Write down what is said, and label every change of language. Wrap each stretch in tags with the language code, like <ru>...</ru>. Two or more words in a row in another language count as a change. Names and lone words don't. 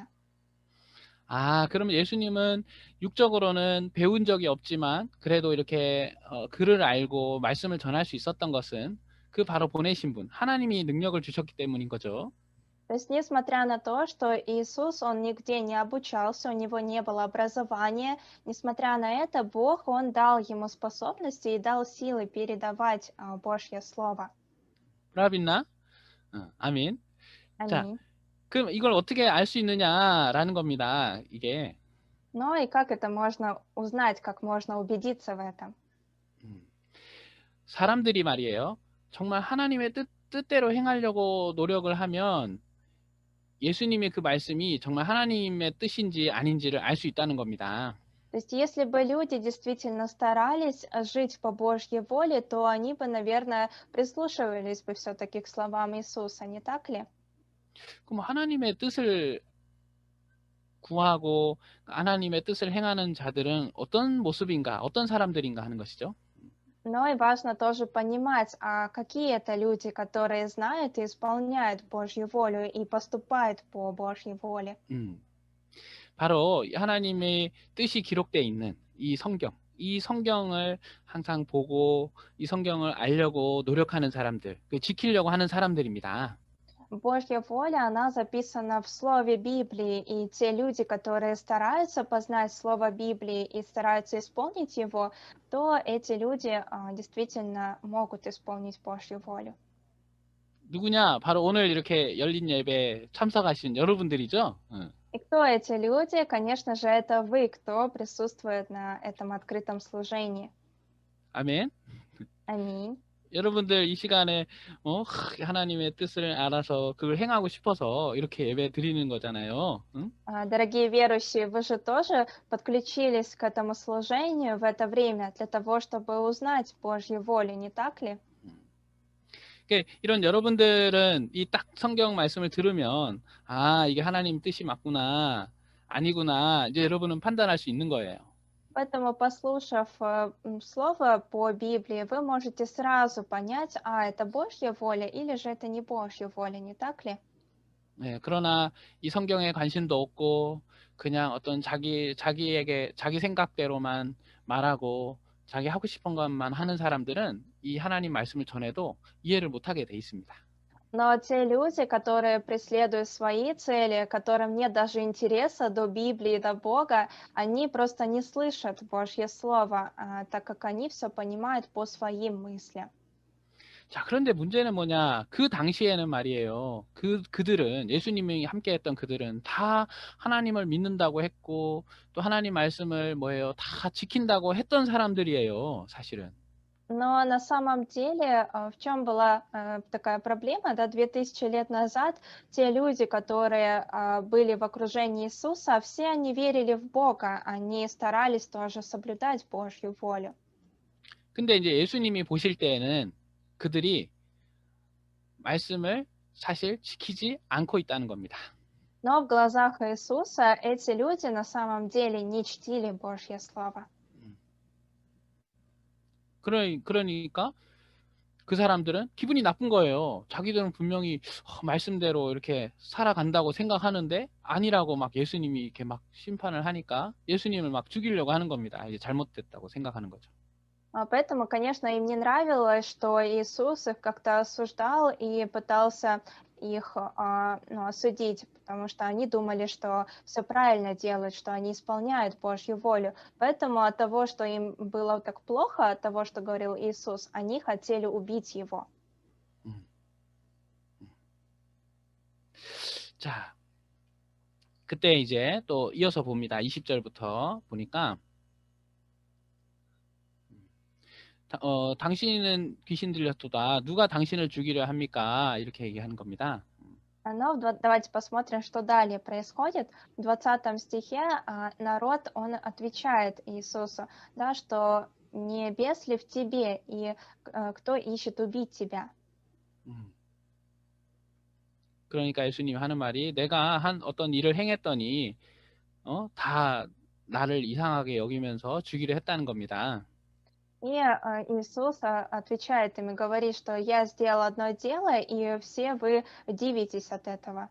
<ko>그러면 예수님은 육적으로는 배운 적이 없지만 그래도 이렇게 글을 알고 말씀을 전할 수 있었던 것은 그 바로 보내신 분, 하나님이 능력을 주셨기 때문인 거죠.</ko> <ru>То есть, несмотря на то, что Иисус, он нигде не обучался, у него не было образования, несмотря на это, Бог, он дал ему способности и дал силы передавать Божье Слово.</ru> <ko>브라빈나? 아멘. 자,</ko> <ru>Аминь.</ru> <ko>그럼 이걸 어떻게 알 수 있느냐라는 겁니다. 이게.</ko> <ru>Ну и как это можно узнать, как можно убедиться в этом?</ru> <ko>사람들이 말이에요. 정말 하나님의 뜻대로 행하려고 노력을 하면 예수님의 그 말씀이 정말 하나님의 뜻인지 아닌지를 알 수 있다는 겁니다.</ko> <ru>То есть, если бы люди действительно старались жить по Божьей воле, то они бы, наверное, прислушивались бы все-таки к словам Иисуса, не так ли?</ru> <ko>그럼 하나님의 뜻을 구하고 하나님의 뜻을 행하는 자들은 어떤 모습인가, 어떤 사람들인가 하는 것이죠.</ko> <ru>Но и важно тоже понимать, а какие это люди, которые знают и исполняют Божью волю и поступают по Божьей воле.</ru> <ko>바로 하나님의 뜻이 기록되어 있는 이 성경을 항상 보고 이 성경을 알려고 노력하는 사람들, 지키려고 하는 사람들입니다.</ko> <ru>Божья воля, она записана в Слове Библии, и те люди, которые стараются познать Слово Библии и стараются исполнить его, то эти люди действительно могут исполнить Божью волю.</ru> <ko>누구냐? 바로 오늘 이렇게 열린 예배에 참석하신 여러분들이죠. 응.</ko> <ru>И кто эти люди? Конечно же, это вы, кто присутствует на этом открытом служении.</ru> <ko>아멘.</ko> <ru>Аминь.</ru> <ko>여러분들 이 시간에 하나님의 뜻을 알아서 그걸 행하고 싶어서 이렇게 예배 드리는 거잖아요. 응?</ko> <ru>Дорогие верующие, вы же тоже подключились к этому служению в это время для того, чтобы узнать Божью волю, не так ли?</ru> <ko>그러니까 이런 여러분들은 이 딱 성경 말씀을 들으면 아, 이게 하나님 뜻이 맞구나, 아니구나, 이제 여러분은 판단할 수 있는 거예요.</ko> <ru>Поэтому, послушав слово по Библии, вы можете сразу понять, это Божья воля или же это не Божья воля, не так ли?</ru> <ko>네, 그러나 이 성경에 관심도 없고 그냥 어떤 자기에게 자기 생각대로만 말하고 자기 하고 싶은 것만 하는 사람들은 이 하나님 말씀을 전해도 이해를 못하게 돼 있습니다.</ko> <ru>Но те люди, которые преследуют свои цели, которым нет даже интереса до Библии, до Бога, они просто не слышат Божье Слово, так как они все понимают по своим мыслям.</ru> <ko>자, 그런데 문제는 뭐냐? 그 당시에는 말이에요. 그들은, 예수님이 함께 했던 그들은 다 하나님을 믿는다고 했고, 또 하나님 말씀을 다 지킨다고 했던 사람들이에요, 사실은.</ko> <ru>Но на самом деле, в чем была такая проблема, да, 2000 лет назад те люди, которые были в окружении Иисуса, все они верили в Бога, они старались тоже соблюдать Божью волю.</ru> <ko>근데 이제 예수님이 보실 때에는 그들이 말씀을 사실 지키지 않고 있다는 겁니다.</ko> <ru>Но в глазах Иисуса эти люди на самом деле не чтили Божье Слово.</ru> <ko>그러니까 그 사람들은 기분이 나쁜 거예요. 자기들은 분명히 말씀대로 이렇게 살아간다고 생각하는데 아니라고 막 예수님이 이렇게 막 심판을 하니까 예수님을 막 죽이려고 하는 겁니다. 이제 잘못됐다고 생각하는 거죠.</ko> <ru>Поэтому, конечно, им не нравилось, что Иисус их как-то осуждал и пытался их осудить, потому что они думали, что все правильно делают, что они исполняют Божью волю. Поэтому от того, что им было так плохо, от того, что говорил Иисус, они хотели убить его.</ru> <ko>자, 그때 이제 또 이어서 봅니다. 20절부터 보니까 당신은 귀신 들렸도다. 누가 당신을 죽이려 합니까? 이렇게 얘기하는 겁니다.</ko> <ru>Но давайте посмотрим, что далее происходит. В 20 стихе народ, он отвечает Иисусу, да, что не бес ли в тебе, и кто ищет убить тебя.</ru> <ko>그러니까 예수님이 하는 말이 내가 한 어떤 일을 행했더니 다 나를 이상하게 여기면서 죽이려 했다는 겁니다.</ko> <ru>И Иисус отвечает им и говорит, что я сделал одно дело, и все вы дивитесь от этого.</ru>